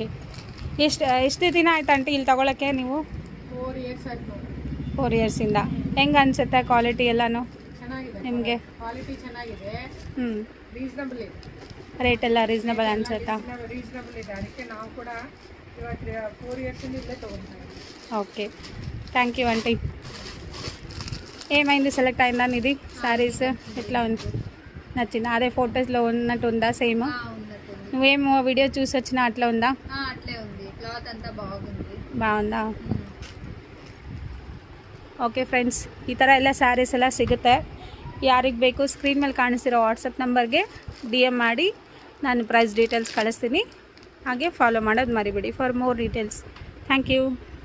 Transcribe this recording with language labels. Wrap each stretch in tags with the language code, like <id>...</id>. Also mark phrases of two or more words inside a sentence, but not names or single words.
<kn>ಎಷ್ಟು ದಿನ ಆಯ್ತು ಆಂಟಿ ಇಲ್ಲಿ ತಗೊಳಕ್ಕೆ ನೀವು? 4 years ಆಯಿತು. 4 yearsಯಿಂದ. ಹೆಂಗೆ ಅನಿಸುತ್ತೆ ಕ್ವಾಲಿಟಿ ಎಲ್ಲನೂ ಚೆನ್ನಾಗಿದೆ ನಿಮಗೆ? ಕ್ವಾಲಿಟಿ ಚೆನ್ನಾಗಿದೆ, ರೀಸನಬಲ್ ಇದೆ, ರೇಟ್ ಎಲ್ಲ ರೀಸನಬಲ್ ಅನಿಸುತ್ತಾ? ರೀಸನಬಲ್ ಇದೆ, ಅದಕ್ಕೆ ನಾವು ಕೂಡ ಇವಾಗ 4 yearsಯಿಂದ ಇಲ್ಲೇ ತೊಗೊಳ್ತಾ ಇದ್ದೀವಿ.</kn> <te>ఓకే,</te> <en>thank you</en> <te>ఆంటీ. ఏమైంది సెలెక్ట్ అయిందా నీది శారీస్? ఎట్లా ఉంది, నచ్చిందా? అదే ఫొటోస్లో ఉన్నట్టు ఉందా సేమ్? నువ్వేమో వీడియో చూసి వచ్చినా అట్లా ఉందా? అట్లే ఉంది, క్లాత్ అంతా బాగుంది. బాగుందా?</te> <en>OK friends,</en> <kn>ಈ ಥರ ಎಲ್ಲ ಸ್ಯಾರೀಸ್ ಎಲ್ಲ ಸಿಗುತ್ತೆ. ಯಾರಿಗೆ ಬೇಕು ಸ್ಕ್ರೀನ್ ಮೇಲೆ ಕಾಣಿಸ್ತಿರೋ ವಾಟ್ಸಪ್ ನಂಬರ್ಗೆ DM ಮಾಡಿ ನಾನು</kn> <en>price details</en> <kn>ಕಳಿಸ್ತೀನಿ. ಹಾಗೆ ಫಾಲೋ ಮಾಡೋದು ಮರಿಬೇಡಿ</kn> <en>for more details. thank you.</en>